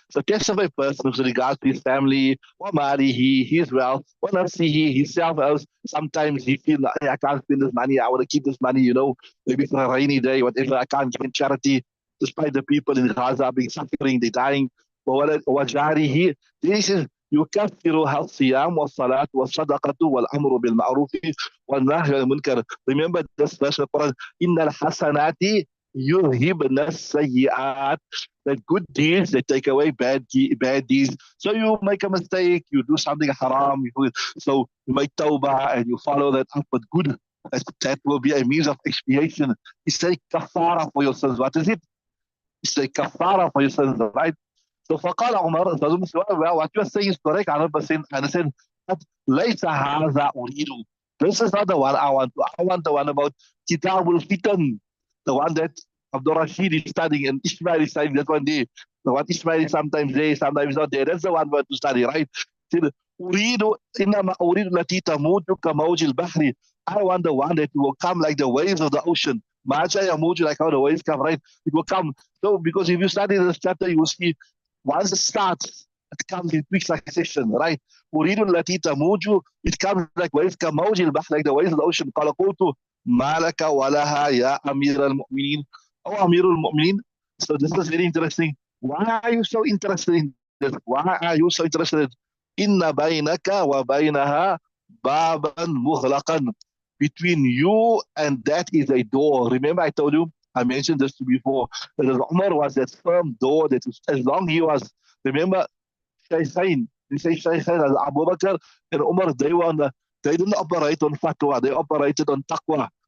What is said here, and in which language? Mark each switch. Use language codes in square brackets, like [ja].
[en] So test of a person with regards to his family, wa malihi, his wealth, wa nafsihi, himself else. Sometimes he feels like, hey, I can't spend this money, I want to keep this money, maybe for a rainy day, whatever, I can't give in charity, despite the people in Gaza being suffering, they're dying. Wa jarihi. This is [ar] يكفرها الصيام والصلاة والصدقة والأمر بالمعروف والنهي عن المنكر. [en] Remember this verse of Quran, [ar] إن الحسنات يذهبن السيئات. [en] That good deeds, they take away bad deeds. So you make a mistake, you do something haram, so you make tawbah and you follow that up with good. That will be a means of expiation. It's a kafara for your sins. What is it? It's a kafara for your sins, right? So [ar] فقال عمر, [en] well, what you are saying is correct 100%. And I said, but [ar] ليس هذا أريد. [en] This is not the one I want. I want the one about Kitabul Fitan, the one that Abdul Rashid is studying and Ismail is studying that one day. The one Ismail is sometimes there, sometimes not there. That's the one we have to study, right? [ar] أريد إنما أريد التي تموج كموج البحر. [en] I want the one that will come like the waves of the ocean. Macha yamuj, like how the waves come, right? It will come. So because if you study this chapter, you will see once it starts, it comes in quick succession, right? [ar] أريد التي تموج, [en] it comes like waves [ar] كموج البحر, [en] like the waves of the ocean. [ar] قال قلت ما لك ولها يا أمير المؤمنين أو أمير المؤمنين. [en] So this is very interesting. Why are you so interested in this? Why are you so interested? [ar] إن بينك وبينها بابا مغلقا. [en] Between you and that is a door. Remember I told you, I mentioned this before, that Umar was that firm door that was, as long he was, remember, Shaykhain, we say Shaykhain as Abu Bakr and Umar, they didn't operate on fatwa, they operated on taqwa.